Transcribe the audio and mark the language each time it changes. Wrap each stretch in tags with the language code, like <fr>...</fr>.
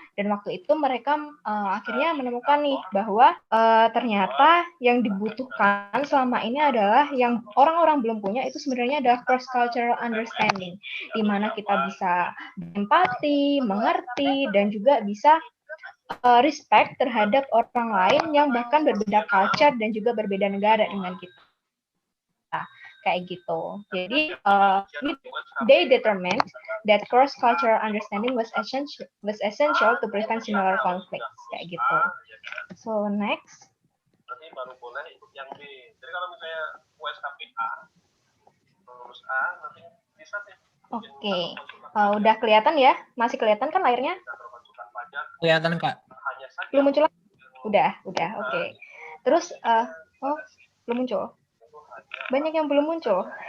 <id>Dan waktu itu mereka akhirnya menemukan nih bahwa ternyata yang dibutuhkan selama ini adalah yang orang-orang belum punya itu sebenarnya adalah cross cultural understanding, di mana kita bisa empati, mengerti, dan juga bisa respect terhadap orang lain yang bahkan berbeda culture dan juga berbeda negara dengan kita. Kayak gitu.</id> <en>Jadi they determined that cross-cultural understanding was essential to prevent similar conflicts.</en> <id>Kayak gitu.</id> <en>So next.</en> <id>Nanti baru boleh ikut yang B. Jadi kalau misalnya USKPA lulus A nanti bisa sih. Oke. Udah kelihatan ya? Masih kelihatan kan layarnya? Kelihatan, Kak. Belum muncul? Udah. Oke. Terus belum muncul. Banyak yang belum muncul.</id>